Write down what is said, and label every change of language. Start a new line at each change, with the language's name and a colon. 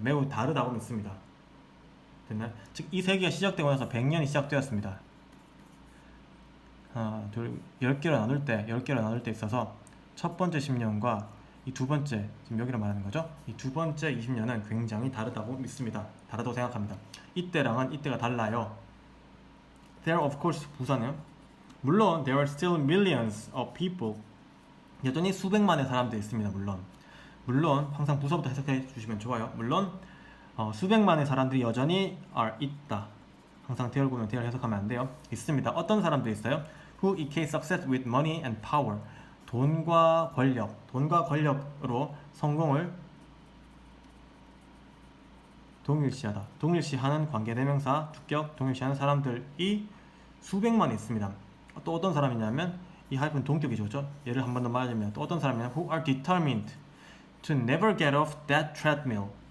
Korean: 매우 다르다고 믿습니다. 됐나요? 즉 이 세기가 시작되고 나서 100년이 시작되었습니다. 10개로 나눌 때 있어서 첫 번째 10년과 이 두 번째, 지금 여기로 말하는 거죠. 이 두 번째 20년은 굉장히 다르다고 믿습니다. 다르다고 생각합니다. 이때랑은 이때가 달라요.
English: There of course
Korean: 부사네요. 물론
English: there are still millions of people.
Korean: 여전히 수백만의 사람들이 있습니다. 물론 항상 부사부터 해석해 주시면 좋아요. 물론 수백만의 사람들이 여전히 are 있다. 항상 대열 보면 대열 해석하면 안 돼요. 있습니다. 어떤 사람들이 있어요?
English: Who equate success with money and power.
Korean: 돈과 권력으로 성공을 동일시하는 관계대명사, 주격, 동일시하는 사람들이 수백만 있습니다. 또 어떤 사람이냐면 이 하이픈 동격이죠, 그렇죠? 예를 한 번 더 말하자면 또 어떤 사람이냐면
English: who are determined to never get off that treadmill.